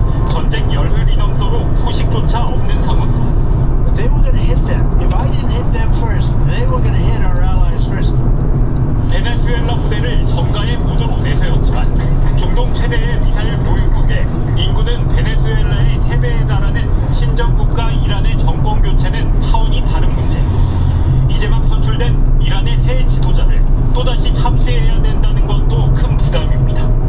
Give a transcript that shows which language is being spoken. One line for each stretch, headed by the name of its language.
Korean: 전쟁 열흘이 넘도록 소식조차 없는 상황.
English: But they were going to hit them. If I didn't hit them first, they were going to hit our allies first.
Korean: 베네수엘라 부대를 정가의 보도로 내세웠지만 중동 최대의 미사일 보유국에 인구는 베네수엘라의 3배에 달하는 신정국가 이란의 정권 교체는 차원이 다른 문제. 이제 막 선출된 이란의 새 지도자를 또다시 참수해야 된다는 것도 큰 부담입니다.